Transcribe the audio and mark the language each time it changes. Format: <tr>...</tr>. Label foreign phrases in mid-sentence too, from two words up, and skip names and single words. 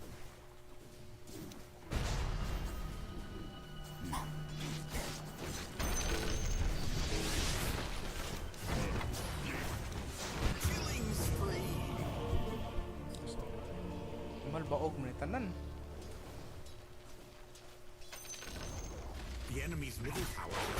<en>Killing spree.</en> <hil>Malbaog mo ni tanan.</hil> <en>The enemy's middle tower.</en>